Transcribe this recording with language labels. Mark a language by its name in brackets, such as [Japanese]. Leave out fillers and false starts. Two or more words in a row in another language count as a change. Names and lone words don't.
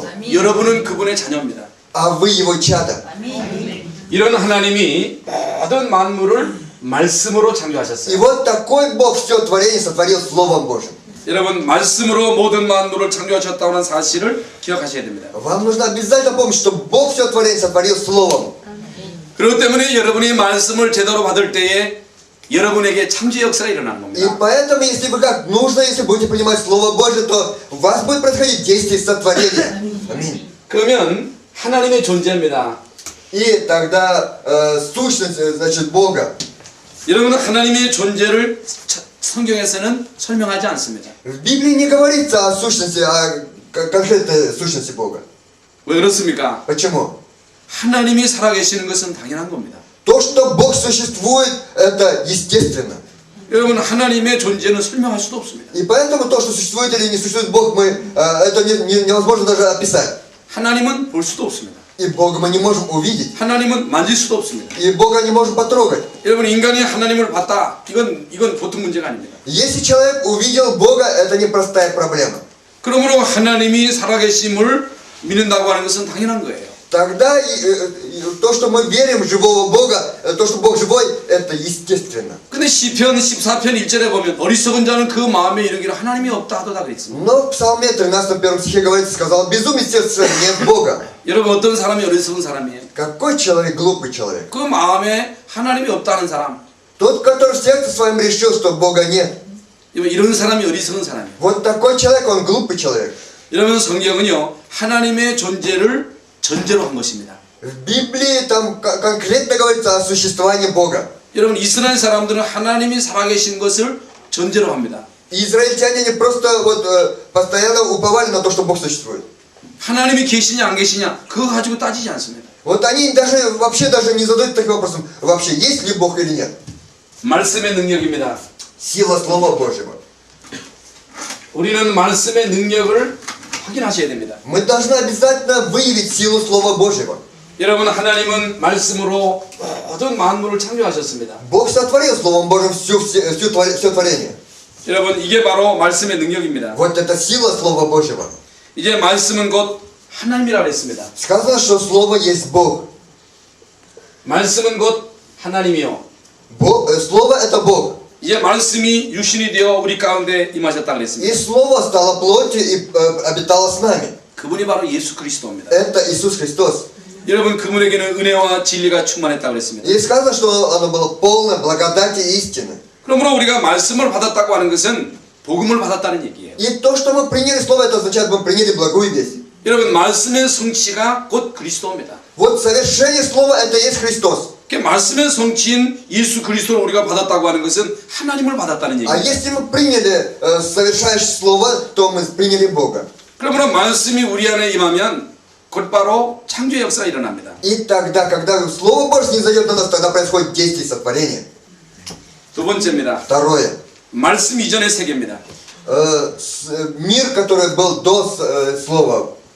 [Korean] 여러분은 그분의 자녀입니다. [Russian] А вы Его чадо. [Korean] 이런 하나님이 모든 만물을 말씀으로 И 창조하셨어요. [Russian] вот такой Бог все творение сотворил Словом Божьим. [Korean] 여러분 말씀으로 모든 만물을 창조하셨다는 사실을 기억하셔야 됩니다. [Russian] Вам нужно обязательно помнить, что Бог все творение сотворил Словом. [Korean] 그렇기 때문에 여러분이 말씀을 제대로 받을 때에 여러분에게 창조 역사가 일어나는 И 겁니다. [Russian] поэтому, если вы как нужно, если будете принимать Слово Божье, то у вас будет происходить действие сотворения. Аминь. [Korean] 그러면 하나님의 존재입니다. [Russian] И тогда сущность, значит, Бога. [Korean] 여러분 하나님의 존재를 성경에서는 설명하지 않습니다. [Russian] В Библии не говорится о сущности, о конкретной сущности Бога. [Korean] 왜 그렇습니까? [Russian] Почему? [Korean] 하나님이 살아계시는 것은 당연한 겁니다. [Russian] То, что Бог существует, это естественно. [Korean] 여러분 하나님의 존재는 설명할 수도 없습니다. [Russian] И поэтому то, что существует или не существует Бог, это невозможно даже описать. [Korean] 하나님은 볼 수도 없습니다. [Russian] И Бога мы не можем увидеть. [Korean] 하나님은 만질 수도 없습니다. [Russian] И Бога не можем потрогать. [Korean] 여러분 인간이 하나님을 봤다. 이건 보통 문제가 아닙니다. [Russian] Если человек увидел Бога, это непростая проблема. [Korean] 그러므로 하나님이 살아계심을 믿는다고 하는 것은 당연한 거예요. [Russian] Тогда то, что мы верим в живого Бога, то, что Бог живой, это естественно. [Korean] 근데 시편 14편 1절에 보면 어리석은 자는 그 마음에 이르기를 하나님이 없다 하도다 그랬습니다. [Russian] Но в Псалме 13 первом стихе говорится, сказал, безумец сердца нет Бога. [Korean] 여러분 어떤 사람이 어리석은 사람이에요? [Russian] Какой человек глупый человек? [Korean] 그 마음에 하나님이 없다는 사람. [Russian] Тот, который в сердце своем решил, что Бога нет. [Korean] 이런 사람이 어리석은 사람이에요. [Russian] Вот такой человек, он глупый человек. [Korean] 여러분 성경은요 하나님의 존재를 전제로 한 것입니다. [Russian] В Библии там конкретно говорится о существовании Бога. [Korean] 여러분 이스라엘 사람들은 하나님이 살아계신 것을 전제로 합니다. [Russian] Израильтяне не просто постоянно уповали на то, что Бог существует. [Korean] 하나님이 계시냐 안 계시냐 그거 가지고 따지지 않습니다. [Russian] Вот они вообще даже не задают таким вопросом, вообще есть ли Бог или нет. [Korean] 말씀의 능력입니다. [Russian] Сила Слова Божьего. [Korean] 우리는 말씀의 능력을 확인하셔야 됩니다. [Russian] Мы должны обязательно выявить силу Слова Божьего. [Korean] 여러분 하나님은 말씀으로 모든 만물을 창조하셨습니다. [Russian] Бог сотворил Словом Божьим все творение. [Korean] 여러분 이게 바로 말씀의 능력입니다. [Russian] Вот это сила Слова Божьего. [Korean] 이제 말씀은 곧 하나님이라 그랬습니다. [Russian] Сказано, что Слово есть Бог. [Korean] 말씀은 곧 하나님이요. [Russian] Слово это Бог. [Korean] 이제 말씀이 육신이 되어 우리 가운데 임하셨다 И 그랬습니다. [Russian] Слово стало плотью и обитало с нами. [Korean] 그분이 바로 예수 그리스도입니다. [Russian] Это Иисус Христос. [Korean] 여러분 그분에게는 은혜와 진리가 충만했다 그랬습니다. [Russian] И сказано, что оно было полное благодати и истины. [Korean] 그러므로 우리가 말씀을 받았다고 하는 것은 복음을 받았다는 얘기예요. [Russian] И то, что мы приняли Слово, это означает, мы приняли благую весть. [Korean] 여러분 말씀의 성취가 곧 그리스도입니다. [Russian] Вот совершение Слова это и есть Христос. [Korean] 말씀의 성취인 예수 그리스도를 우리가 받았다고 하는 것은 하나님을 받았다는 А 얘기예요. [Russian] если мы приняли совершающее Слово, то мы приняли Бога. [Korean] 그러므로 말씀이 우리 안에 임하면 곧바로 창조 역사가 일어납니다. [Russian] И тогда, когда Слово Божье не зайдет на нас, тогда происходит действие сотворения. [Korean] 두 번째입니다. [Russian] Второе. [Korean] 말씀 이전의 세계입니다. [Russian] Мир, который был до Слова,